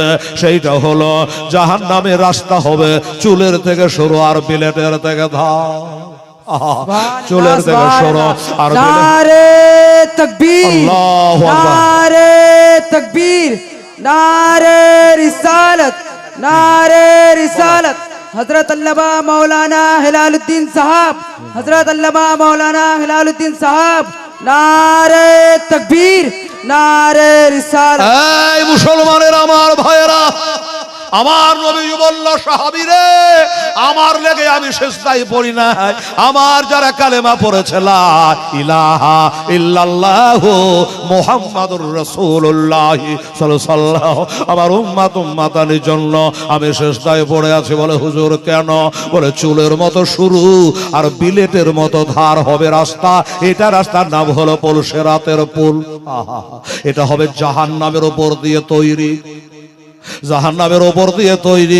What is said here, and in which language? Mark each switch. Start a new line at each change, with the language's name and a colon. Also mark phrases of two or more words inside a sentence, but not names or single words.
Bangla: সেইটা হলো জাহান্নামের রাস্তা হবে চুলের থেকে শুরু আর বিলেটের থেকে ধার। চুলের থেকে শুরু আর
Urdu: نعرہ تکبیر، نعرہ تکبیر، نعرہ رسالت، نعرہ رسالت. حضرت علامہ مولانا ہلال الدین صاحب، حضرت علامہ مولانا ہلال الدین صاحب، نعرہ تکبیر، نعرہ رسالت.
Bangla: এই মুসলমানের আমার ভাইয়েরা, আমার নবী বলল, সাহাবীরে আমার লেগে আমি সেজদায় পড়ি না, আমার যারা কালেমা পড়েছে
Arabic: لا إله إلا الله محمد رسول الله صلى الله,
Bangla: আমার উম্মত উম্মাতানির জন্য আমি সেজদায় পড়ে আছি। বলে হুজুর কেন? বলে চুলের মতো শুরু আর বিলেটের মতো ধার হবে রাস্তা, এটা রাস্তার নাম হলো পুলসেরাতের পুল। এটা হবে জাহান্নামের উপর দিয়ে তৈরি, জাহান্নামের উপর দিয়ে তৈরি।